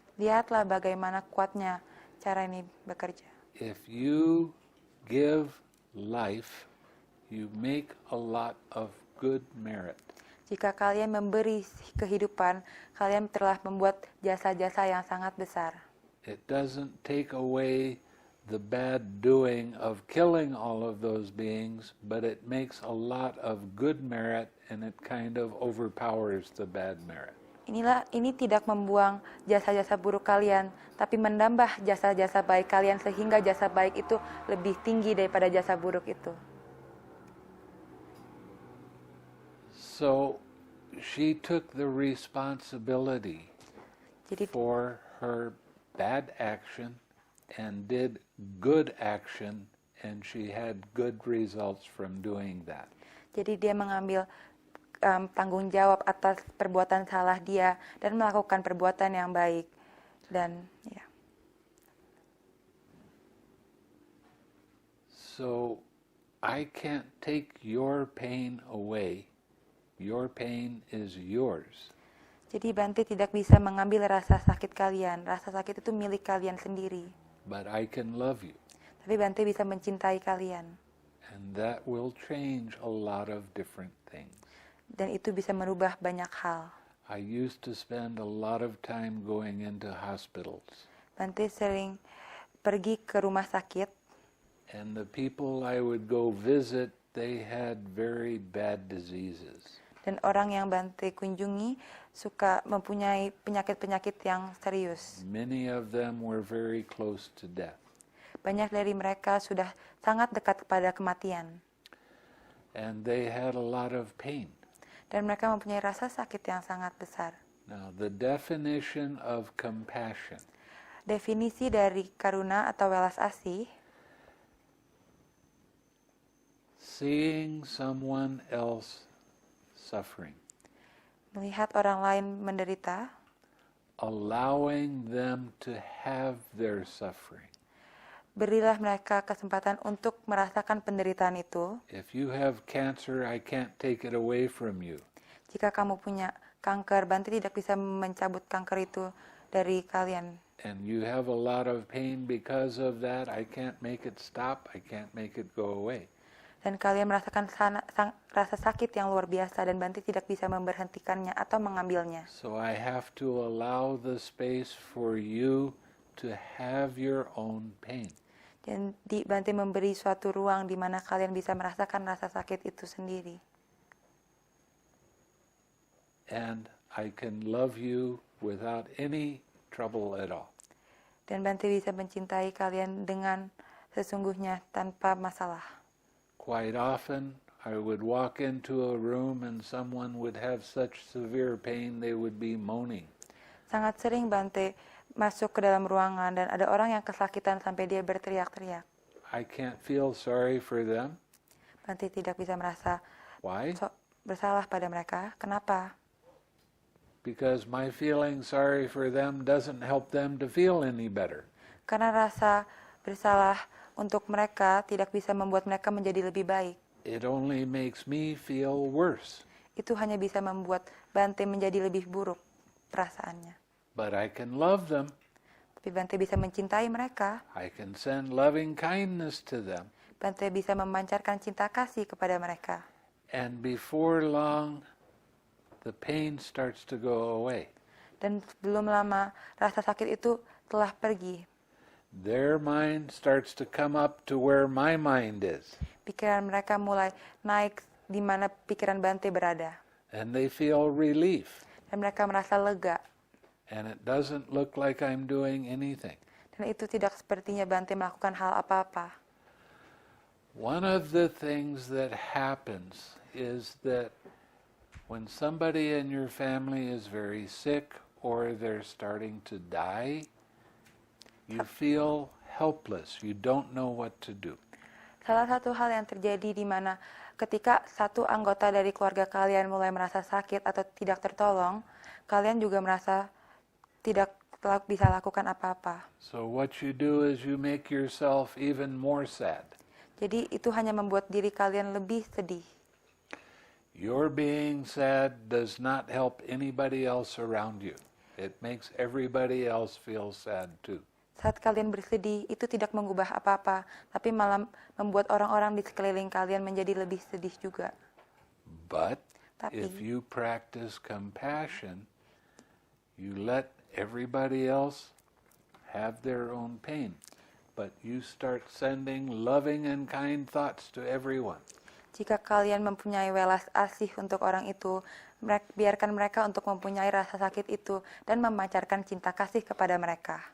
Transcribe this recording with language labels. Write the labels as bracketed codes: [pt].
[id] Lihatlah bagaimana kuatnya cara ini bekerja. [en] If you give life, you make a lot of good merit. [id] Jika kalian memberi kehidupan, kalian telah membuat jasa-jasa yang sangat besar. [en] It doesn't take away the bad doing of killing all of those beings, but it makes a lot of good merit and it kind of overpowers the bad merit. [id] Ini tidak membuang jasa-jasa buruk kalian, tapi menambah jasa-jasa baik kalian sehingga jasa baik itu lebih tinggi daripada jasa buruk itu. [en] So she took the responsibility [id] Jadi [en] for her bad action and did good action, and she had good results from doing that. [id] Jadi dia mengambil tanggung jawab atas perbuatan salah dia dan melakukan perbuatan yang baik. Dan ya. [en] So I can't take your pain away. Your pain is yours. [id] Jadi Bante tidak bisa mengambil rasa sakit kalian. Rasa sakit itu milik kalian sendiri. [en] But I can love you. [id] Tapi Bante bisa mencintai kalian. [en] And that will change a lot of different things. [id] Dan itu bisa merubah banyak hal. [en] I used to spend a lot of time going into hospitals. [id] Bante sering pergi ke rumah sakit. [en] And the people I would go visit, they had very bad diseases. [id] Dan orang yang Bante kunjungi suka mempunyai penyakit-penyakit yang serius. [en] Many of them were very close to death. [id] Banyak dari mereka sudah sangat dekat kepada kematian. [en] And they had a lot of pain. [id] Dan mereka mempunyai rasa sakit yang sangat besar. [en] Now, the definition of compassion [id] Definisi dari karuna atau welas asih, [en] seeing someone else suffering, [id] melihat orang lain menderita, [en] allowing them to have their suffering. [id] berilah mereka kesempatan untuk merasakan penderitaan itu. [en] If you have cancer, I can't take it away from you. [id] Jika kamu punya kanker, Bante tidak bisa mencabut kanker itu dari kalian. [en] And you have a lot of pain because of that. I can't make it stop. I can't make it go away. [id] Dan kalian merasakan rasa sakit yang luar biasa dan Bante tidak bisa memberhentikannya atau mengambilnya. [en] So I have to allow the space for you to have your own pain. [id] Jadi Bante memberi suatu ruang di mana kalian bisa merasakan rasa sakit itu sendiri. [en] And I can love you without any trouble at all. [id] Dan Bante bisa mencintai kalian dengan sesungguhnya tanpa masalah. [en] Quite often, I would walk into a room and someone would have such severe pain they would be moaning. [id] Sangat sering Bante masuk ke dalam ruangan dan ada orang yang kesakitan sampai dia berteriak-teriak. [en] I can't feel sorry for them. [id] Bante tidak bisa merasa [en] Why? [id] bersalah pada mereka. Kenapa? [en] Because my feeling sorry for them doesn't help them to feel any better. [id] Karena rasa bersalah untuk mereka tidak bisa membuat mereka menjadi lebih baik. [en] It only makes me feel worse. [id] Itu hanya bisa membuat Bante menjadi lebih buruk perasaannya. [en] But I can love them. [id] Tapi Bante bisa mencintai mereka. [en] I can send loving kindness to them. [id] Bante bisa memancarkan cinta kasih kepada mereka. [en] And before long, the pain starts to go away. [id] Dan belum lama rasa sakit itu telah pergi. [en] Their mind starts to come up to where my mind is. [id] Pikiran mereka mulai naik di mana pikiran Bante berada. [en] And they feel relief. [id] Dan mereka merasa lega. [en] And it doesn't look like I'm doing anything. [id] Dan itu tidak sepertinya Bante melakukan hal apa-apa. [en] One of the things that happens is that when somebody in your family is very sick or they're starting to die, you feel helpless. You don't know what to do. [id] Salah satu hal yang terjadi di mana ketika satu anggota dari keluarga kalian mulai merasa sakit atau tidak tertolong, kalian juga merasa tidak bisa lakukan apa-apa. [en] So what you do is you make yourself even more sad. [id] Jadi itu hanya membuat diri kalian lebih sedih. [en] Your being sad does not help anybody else around you. It makes everybody else feel sad too. [id] Saat kalian bersedih, itu tidak mengubah apa-apa, tapi malah membuat orang-orang di sekeliling kalian menjadi lebih sedih juga. [en] But [id] Tapi [en] if you practice compassion, you let everybody else have their own pain. But you start sending loving and kind thoughts to everyone. [id] jika kalian mempunyai welas asih untuk orang itu, biarkan mereka untuk mempunyai rasa sakit itu dan memancarkan cinta kasih kepada mereka.